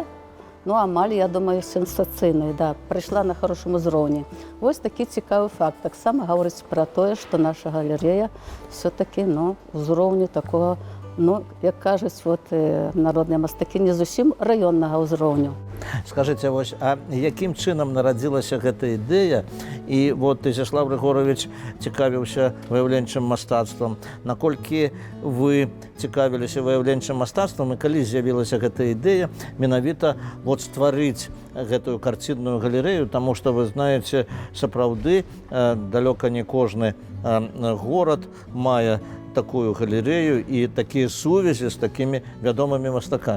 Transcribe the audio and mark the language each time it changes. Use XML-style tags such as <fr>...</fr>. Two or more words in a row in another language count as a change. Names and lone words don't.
<uk>Ну, амаль, я думаю, сенсаційний, да, прийшла на хорошому рівні. Ось такий цікавий факт. Так само говорить про те, що наша галерея все-таки, з рівня такого, як кажуть, народні мастаки, не зовсім районного рівня.</uk> <be>Скажыце, вось, а якім чынам нарадзілася гэта ідэя? І вот Ізяслав Рыгорович цікавіўся выяўленчым мастацтвам. Наколькі вы цікавіліся выяўленчым мастацтвам і калі з'явілася гэта ідэя менавіта вот стварыць гэтую карцінную галерэю, таму што вы знаеце, сапраўды далёка не кожны горад мае такую галерэю і такія сувязі з такімі вядомымі мастакамі.</be>